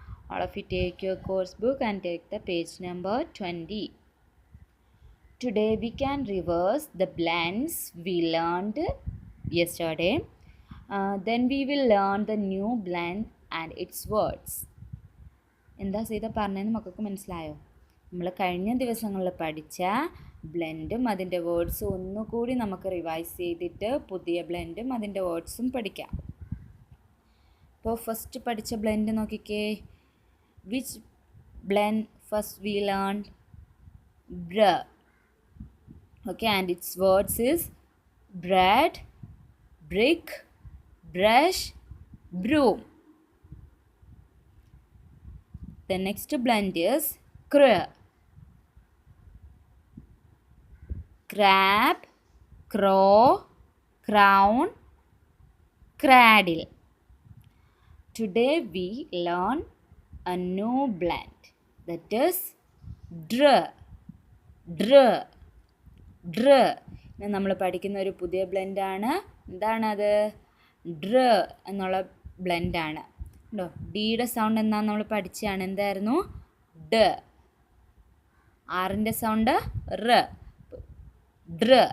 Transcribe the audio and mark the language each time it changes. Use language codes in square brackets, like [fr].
[en] All of you take your course book and take the page number 20. Today we can reverse the blends we learned yesterday. Then we will learn the new blend and its words. [ml] എന്താ ചെയ്ത പറഞ്ഞതെന്ന് മക്കൾക്ക് മനസ്സിലായോ? നമ്മൾ കഴിഞ്ഞ ദിവസങ്ങളിൽ പഠിച്ച ബ്ലെൻഡും അതിൻ്റെ വേർഡ്സും ഒന്നുകൂടി നമുക്ക് റിവൈസ് ചെയ്തിട്ട് പുതിയ ബ്ലെൻഡും അതിൻ്റെ വേർഡ്സും പഠിക്കാം. ഇപ്പോൾ ഫസ്റ്റ് പഠിച്ച ബ്ലെൻഡ് നോക്കിക്കേ. [en] Which blend first we learn? [ml] ബ്ര. [en] Okay, and its words is bread, brick, brush, broom. The next blend is cr. Crab, crow, crown, cradle. Today we learn a new blend, that is dr. Dr. Dr. [ml] നമ്മൾ പഠിക്കുന്ന ഒരു പുതിയ ബ്ലെൻഡാണ്. എന്താണത്? ഡ്ര എന്നുള്ള ബ്ലെൻഡാണ്. ഉണ്ടോ? ഡിയുടെ സൗണ്ട് എന്താണെന്ന് നമ്മൾ പഠിച്ചതാണ്. എന്തായിരുന്നു? ഡ. ആറിൻ്റെ സൗണ്ട് റ്. ഡ്ര.